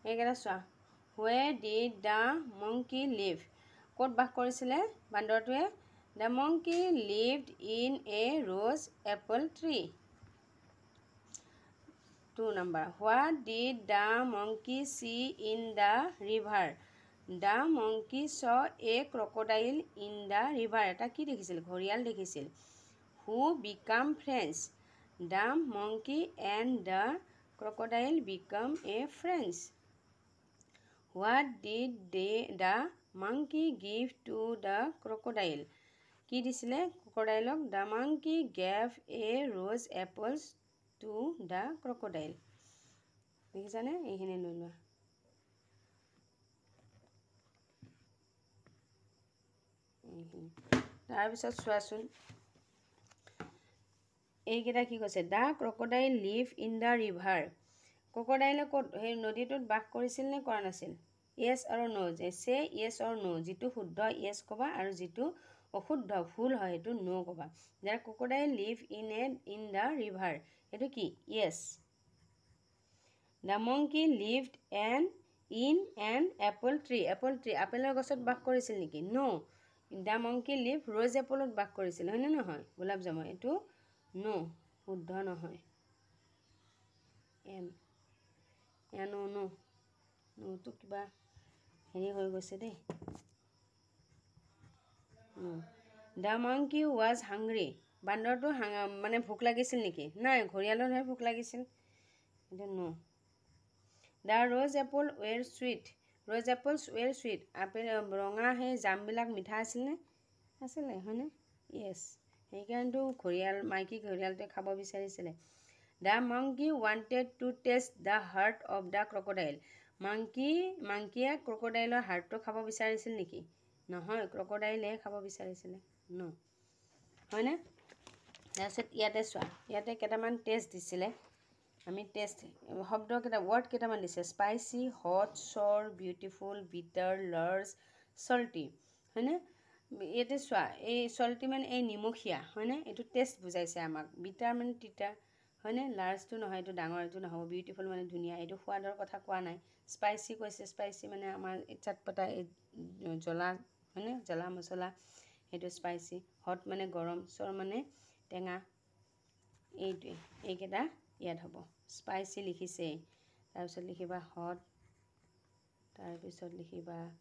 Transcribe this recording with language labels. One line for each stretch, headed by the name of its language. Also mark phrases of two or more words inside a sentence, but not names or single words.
Assamese: ইয়াতে চোৱা
English: where did the monkey live
Assamese: ক'ত বাস কৰিছিলে বান্দৰটোৱে
English: the monkey lived in a rose apple tree 2 number what did the monkey see in the river the monkey saw a crocodile in the river
Assamese: এটা কি দেখিছিল ঘৰিয়াল দেখিছিল
English: who became friends the monkey and the crocodile become a friends what did the monkey give to the crocodile
Assamese: কি দিছিলে
English: crocodile the monkey gave a rose apples to the crocodile
Assamese: দেখিছানে এইখিনি লৈ লোৱা তাৰ পিছত চোৱাচোন এইকেইটা কি কৈছে
English: the crocodile live in the river
Assamese: crocodile ক'ত সেই নদীটোত বাস কৰিছিল নে কৰা নাছিল
English: yes or no say yes or no
Assamese: যিটো শুদ্ধ yes ক'বা আৰু যিটো অশুদ্ধ ভুল হয় সেইটো no ক'বা যাৰ
English: crocodile live in the river
Assamese: এটো কি
English: yes the monkey lived in an apple tree
Assamese: আপেলৰ গছত বাস কৰিছিল নেকি
English: no the monkey lived rose appleত
Assamese: বাস কৰিছিল হয় নে নহয় গোলাপ জামু এটো no শুদ্ধ নহয় no তো কিবা হেৰি হৈ গৈছে দেই
English: the monkey was hungry
Assamese: বান্দৰটো মানে ভোক লাগিছিল নেকি নাই ঘৰিয়ালৰহে ভোক লাগিছিল এটো no
English: the rose apple were sweet rose apples were sweet
Assamese: আপেল ৰঙা হে জামবিলাক মিঠা আছিল নে আছিলে হয়নে yes সেইকাৰণেতো ঘৰিয়াল মাইকী ঘৰিয়ালটোৱে খাব বিচাৰিছিলে
English: the monkey wanted to taste the heart of the crocodile monkeyয়ে crocodileৰ
Assamese: হাৰ্টটো খাব বিচাৰিছিল নেকি নহয় crocodileয়ে খাব বিচাৰিছিলে no হয়নে তাৰপিছত ইয়াতে চোৱা ইয়াতে কেইটামান টেষ্ট দিছিলে আমি টেষ্ট শব্দ কেইটা ওয়ার্ড কেইটামান দিছে
English: spicy hot sour beautiful bitter large salty
Assamese: হয়নে ইয়াতে চোৱা এই সল্টি মানে এই নিমখীয়া হয়নে এটো টেষ্ট বুজাইছে আমাক বিটাৰ মানে তিতা হয়নে লাৰ্জটো নহয় এটো ডাঙৰ এটো নহব বিউটিফুল মানে ধুনীয়া এটো সোৱাদৰ কথা কোৱা নাই স্পাইসি কৈছে স্পাইসি মানে আমাৰ চটপটা জ্বলা হয়নে জ্বলা মছলা এটো
English: spicy hot
Assamese: মানে গৰম সৰ মানে টেঙা এইটোৱে এইকেইটা ইয়াত হ'ব স্পাইসি লিখিছে তাৰপিছত লিখিবা হট তাৰপিছত লিখিবা